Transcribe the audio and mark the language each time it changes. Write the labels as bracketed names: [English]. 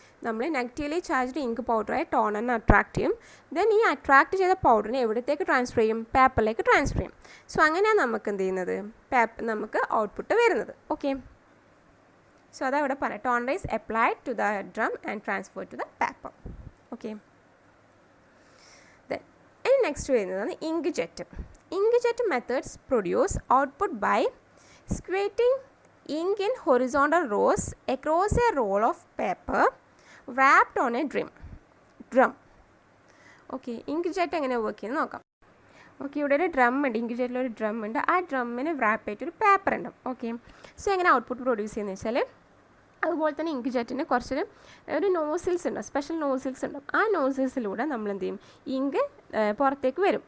[Malayalam] നമ്മൾ negatively charged ink പൗഡറായ ടോണറിനെ attract ചെയ്യും. Then ഈ അട്രാക്ട് ചെയ്ത പൗഡറിനെ എവിടത്തേക്ക് ട്രാൻസ്ഫർ ചെയ്യും? പേപ്പറിലേക്ക് ട്രാൻസ്ഫർ ചെയ്യും. സോ അങ്ങനെയാണ് നമുക്ക് എന്ത് ചെയ്യുന്നത്? നമുക്ക് ഔട്ട്പുട്ട് വരുന്നത്. [English] okay, so [Malayalam] അതാ ഇവിടെ പറയാം. [English] Toner is applied to the drum and transfer to the paper. [Malayalam] Okay, then ഇനി നെക്സ്റ്റ് വരുന്നതാണ് ink jet. [English] Ink jet methods produce output by squirting ink in horizontal rows across a roll of paper wrapped on a drum. [Malayalam] Okay, ink jet എങ്ങനെ work ചെയ്യുന്നത് നോക്കാം. Okay, ഇവിടെ ഒരു drum ഉണ്ട്. Ink ജെറ്റിലൊരു drum ഉണ്ട്. ആ ഡ്രമ്മിന് rap ആയിട്ടൊരു paper ഉണ്ട്. ഓക്കെ, സോ എങ്ങനെ ഔട്ട്പുട്ട് പ്രൊഡ്യൂസ് ചെയ്യുന്നത് വെച്ചാൽ, അതുപോലെ തന്നെ ഇങ്ക് ജെറ്റിന് ഒരു നോസിൽസ് ഉണ്ട്, സ്പെഷ്യൽ നോസിൽസ് ഉണ്ട്. ആ നോസിൽസിലൂടെ നമ്മൾ എന്ത് ചെയ്യും? ഇങ്ക് പുറത്തേക്ക് വരും.